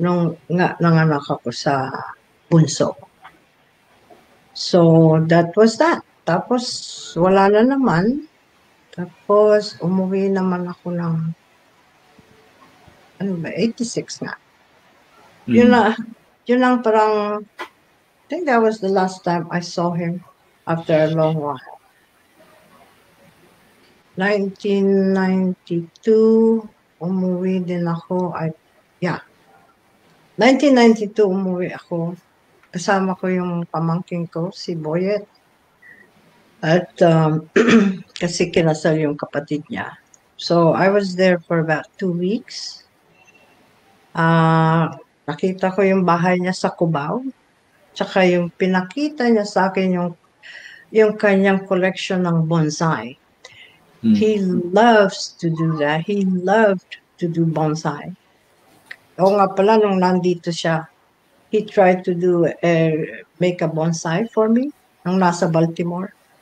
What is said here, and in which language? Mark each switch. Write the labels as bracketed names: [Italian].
[Filipino] Nung nanganak ako sa bunso. [English] So, that was that. [Filipino] Tapos, wala na naman. Tapos, umuwi naman ako ng 86 nga. Yun lang parang, [English] I think that was the last time I saw him. After a long while. [Filipino] 1992, umuwi din ako. 1992, umuwi ako. Kasama ko yung pamangking ko, si Boyet. At kasi kinasal yung kapatid niya. [English] So, I was there for about 2 weeks. [Filipino] Nakita ko yung bahay niya sa Cubao. Tsaka yung pinakita niya sa akin yung kanyang collection ng bonsai. [English] He loves to do that. He loved to do bonsai. [Filipino] O nga pala, nung nandito siya, [English] he tried to make a bonsai for me [Filipino] nung nasa Baltimore.